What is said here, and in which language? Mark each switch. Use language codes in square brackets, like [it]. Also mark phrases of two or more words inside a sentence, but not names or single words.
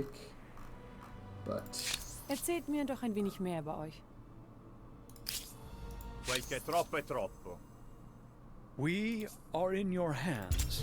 [en] But... [de] Erzählt mir doch ein wenig mehr über euch. [it] Quel che troppo è troppo. [en] We are in your hands.